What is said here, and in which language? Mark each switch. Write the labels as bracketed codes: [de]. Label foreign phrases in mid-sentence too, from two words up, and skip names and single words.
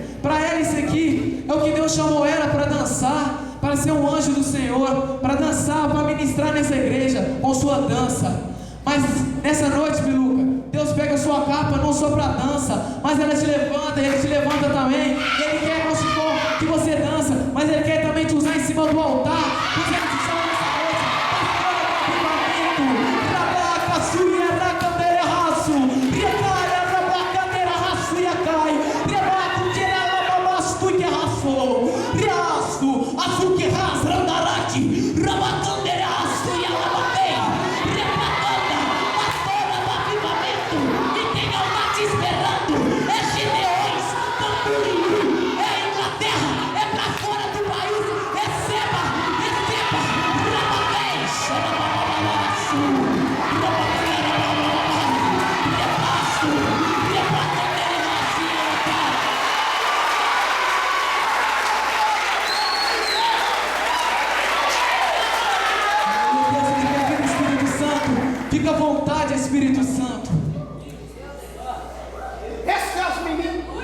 [pt] Para ela isso aqui é o que Deus chamou ela para dançar, para ser um anjo do Senhor, para dançar, para ministrar nessa igreja com sua dança. Mas nessa noite, Biluca, Deus pega a sua capa não só para dança, mas ela te levanta, Ele te levanta também. E Ele quer não só que você dança, mas Ele quer também te usar em cima do altar. Porque Ele te chama nessa noite para avivamento. Rabaca, suia, racandeira, raço. Riacaia, rabacandeira, raço, riacai. Riabaco, tirela, babastu, que raço. Riaço, açu, que raço, randarate. Rabacandeira, raço, e alababei. Repatanda, pastora do avivamento. E quem não está te esperando é Gideões, Camboriú, é Inglaterra, é pra fora do país. Receba, receba. Rababei, xarabababaçu. Rabacandeira, repasso, repacandeira, racinha, cara. Espírito Santo, fica à vontade, Espírito Santo. Esse é os meninos.